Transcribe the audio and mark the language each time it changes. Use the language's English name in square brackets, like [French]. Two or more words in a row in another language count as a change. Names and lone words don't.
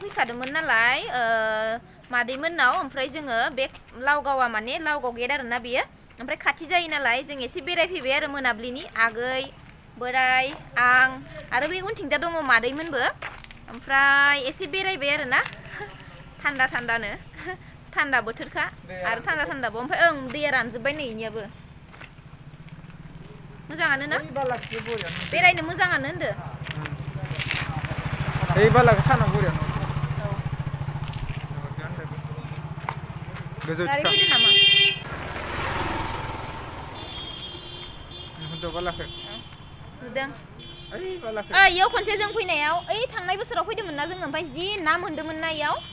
[Bodo] फैखादोंमोन नालाय मादैमोननाव ओमफ्राय जोङो बे लावगावा माने लावगाव गेट आरोना बेयो ओमफ्राय खाथि जायो नालाय जों एसे बेरायफैबाय आरो मोनाबिलिनि आगै बोराय आं आरो बे उनथिंजा दङ मादैमोनबो ओमफ्राय एसे बेरायबाय आरोना थान्दा थान्दानो थान्दा बोथोरखा आरो थान्दा थान्दाबो ओमफ्राय दैया रानजोब्बाय नै इनियाबो मोजाङानो ना बेरायनो मोजाङानो होनदो [Bangla] এই বালাকে সানা করে নাও गोजौ [Bodo] गारि फैदों नामा होनदो बालाके नुदों ओइ बालाके इयाव खनसे जों फैनायाव ओइ थांनाय बोसोराव फैदोंमोन ना जों ओमफ्राय जि ना मोन्दोंमोन ना इयाव